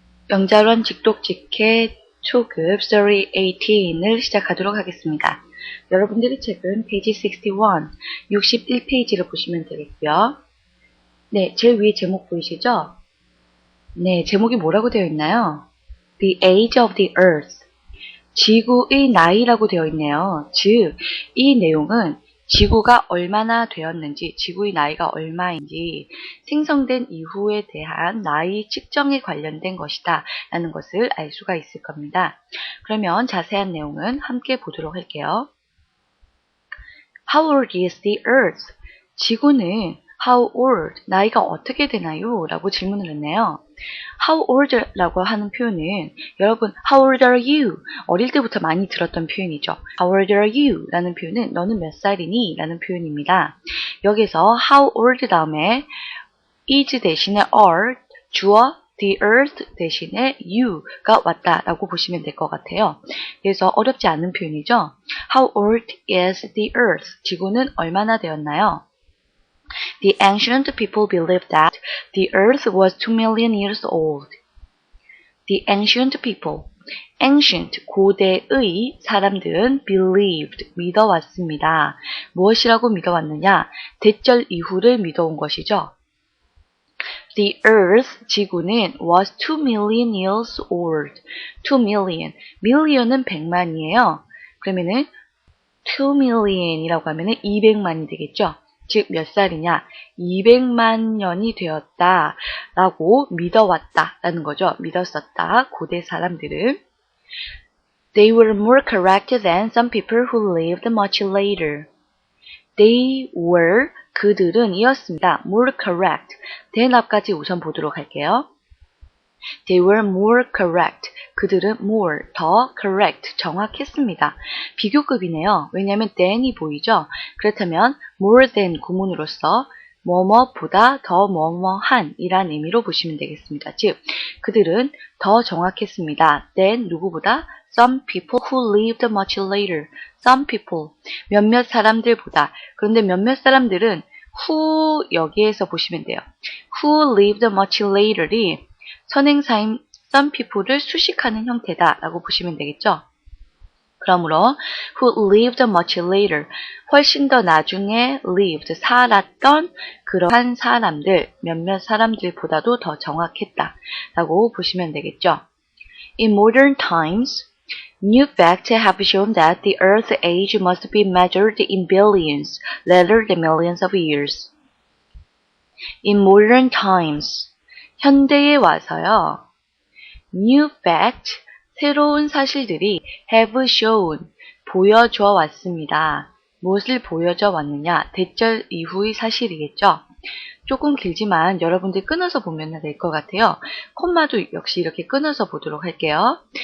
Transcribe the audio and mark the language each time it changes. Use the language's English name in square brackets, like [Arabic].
[Korean] 영자론 직독직해 초급 Story 18을 시작하도록 하겠습니다. 여러분들의 책은 페이지 61페이지를 보시면 되겠고요. 네, 제일 위에 제목 보이시죠? 네, 제목이 뭐라고 되어 있나요? [English] The Age of the Earth, [Korean] 지구의 나이라고 되어 있네요. 즉, 이 내용은 지구가 얼마나 되었는지, 지구의 나이가 얼마인지 생성된 이후에 대한 나이 측정에 관련된 것이다 라는 것을 알 수가 있을 겁니다. 그러면 자세한 내용은 함께 보도록 할게요. [English] How old is the Earth? [Korean] 지구는 [English] How old? [Korean] 나이가 어떻게 되나요? 라고 질문을 했네요. [English] How old? [Korean] 라고 하는 표현은 여러분 [English] How old are you? [Korean] 어릴 때부터 많이 들었던 표현이죠. [English] How old are you? [Korean] 라는 표현은 너는 몇 살이니? 라는 표현입니다. 여기서 [English] How old [Korean] 다음에 is 대신에 are, 주어 the earth 대신에 you가 왔다라고 보시면 될 것 같아요. 그래서 어렵지 않은 표현이죠. [English] How old is the earth? [Korean] 지구는 얼마나 되었나요? [English] The ancient people believed that the earth was 2 million years old. The ancient people, ancient, [Korean] 고대의 사람들은 [English] believed, [Korean] 믿어왔습니다. 무엇이라고 믿어왔느냐? 대절 이후를 믿어온 것이죠. [English] The earth, [Korean] 지구는 [English] was 2 million years old. [Korean] 2 million, million은 100만이에요. 그러면은 2 million이라고 하면은 200만이 되겠죠. 즉 몇 살이냐? 200만 년이 되었다 라고 믿어왔다 라는 거죠. 믿었었다. 고대 사람들은. [English] They were more correct than some people who lived much later. They were, [Korean] 그들은 이었습니다. [English] More correct. than [Korean] 앞까지 우선 보도록 할게요. [English] They were more correct. [Korean] 그들은 more, 더 correct, 정확했습니다. 비교급이네요. 왜냐하면 than이 보이죠? 그렇다면 [English] more than [Korean] 구문으로서 뭐뭐보다 더 뭐뭐한 이란 의미로 보시면 되겠습니다. 즉, 그들은 더 정확했습니다. than 누구보다? [English] Some people who lived much later. Some people, [Korean] 몇몇 사람들보다. 그런데 몇몇 사람들은 who 여기에서 보시면 돼요. [English] Who lived much later이 선행사인 some people를 [Korean] 수식하는 형태다라고 보시면 되겠죠. 그러므로 [English] who lived much later, [Korean] 훨씬 더 나중에 lived, 살았던 그러한 사람들, 몇몇 사람들보다도 더 정확했다라고 보시면 되겠죠. [English] In modern times, new facts have shown that the Earth's age must be measured in billions rather than millions of years. In modern times, [Korean] 현대에 와서요. [English] New fact, [Korean] 새로운 사실들이 [English] have shown, [Korean] 보여줘 왔습니다. 무엇을 보여줘 왔느냐? 대절 이후의 사실이겠죠. 조금 길지만 여러분들 끊어서 보면 될 것 같아요. 콤마도 역시 이렇게 끊어서 보도록 할게요.